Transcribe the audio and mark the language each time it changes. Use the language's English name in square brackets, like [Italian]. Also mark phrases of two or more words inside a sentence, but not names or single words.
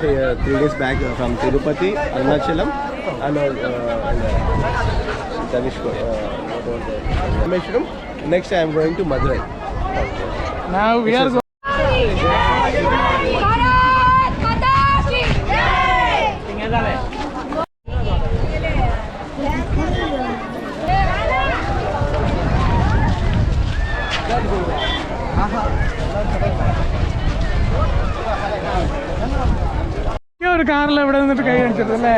[English] 3 days back from Tirupati, Arunachalam, and Rameshwaram. Next I am going to Madurai. Now we are going. [Hindi] भारत माता की जय। [Malayalam] ഒരു കാറിൽ എവിടെ നിന്നിട്ട് കൈ കാണിച്ചിട്ട് അല്ലേ?